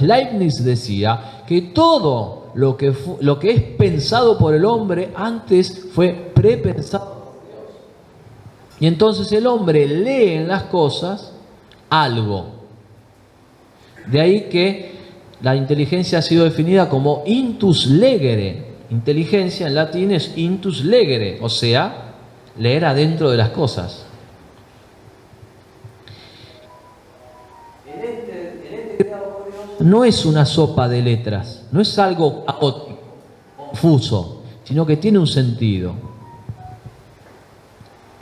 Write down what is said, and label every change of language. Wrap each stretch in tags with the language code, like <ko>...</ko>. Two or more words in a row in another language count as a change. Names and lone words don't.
<es>Leibniz decía que todo lo que es pensado por el hombre antes fue prepensado. Y entonces el hombre lee en las cosas algo. De ahí que la inteligencia ha sido definida como</es> <la>intus legere.</la> <es>Inteligencia en latín es</es> <la>intus legere,</la> <es>o sea, leer adentro de las cosas. El ente creado por Dios no es una sopa de letras, no es algo caótico, confuso, sino que tiene un sentido.</es>